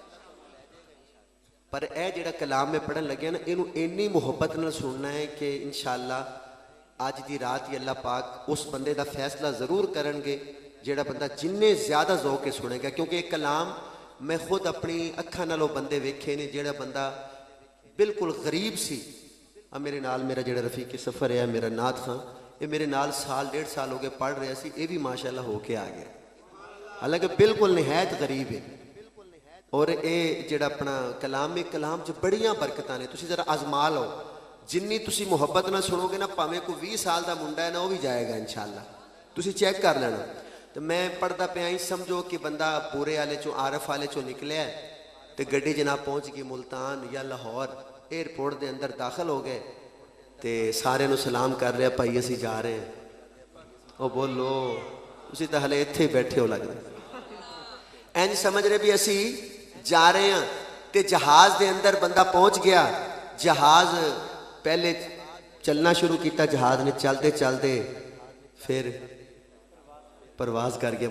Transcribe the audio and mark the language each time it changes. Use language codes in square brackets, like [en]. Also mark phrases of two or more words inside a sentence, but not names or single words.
[pa] پر اے جڑا کلام میں پڑھن لگے نا, انہوں اینی محبت نہ سننا ہے کہ انشاءاللہ آج دی رات ہی اللہ پاک اس بندے دا فیصلہ ضرور کرن گے جڑا بندہ جننے زیادہ ذوق کے سنے گا. کیونکہ ایک کلام میں خود اپنی اکھاں نالوں بندے ویکھے نے, جڑا بندہ بالکل غریب سی. میرے نال میرا جڑا رفیق سفر ہے میرا نعت خان, یہ میرے نال 1.5 سال ہو گئے پڑھ رہے سی, یہ بھی ماشاءاللہ ہو کے آ گیا. حالانکہ بالکل نہایت غریب ہے. اور اے جڑا اپنا کلام میں کلام جو بڑیاں برکتاں نے, تسی ذرا آزما لو. جنی تسی محبت نہ سنو گے نا, پاویں کو 20 سال دا منڈا ہے نا, وہ بھی جائے گا انشاءاللہ. تسی چیک کر لینا. تو میں پڑھدا پیا ہی, سمجھو کہ بندہ پورے والے چوں عارف والے چوں نکلیا ہے, تے گڈی جناب پہنچ گئی ملتان یا لاہور, ایئرپورٹ دے اندر داخل ہو گئے, تے سارے نو سلام کر رہے بھائی اسی جا رہے ہیں. او بولو تسی تے ہلے ایتھے بیٹھے ہو لگدا. ਇੰਜ ਸਮਝ ਰਹੇ ਵੀ ਅਸੀਂ ਜਾ ਰਹੇ ਹਾਂ ਤੇ ਜਹਾਜ਼ ਦੇ ਅੰਦਰ ਬੰਦਾ ਪਹੁੰਚ ਗਿਆ। ਜਹਾਜ਼ ਪਹਿਲੇ ਚੱਲਣਾ ਸ਼ੁਰੂ ਕੀਤਾ, ਜਹਾਜ਼ ਨੇ ਚਲਦੇ ਚਲਦੇ ਫਿਰ ਪ੍ਰਵਾਸ ਕਰ ਗਿਆ।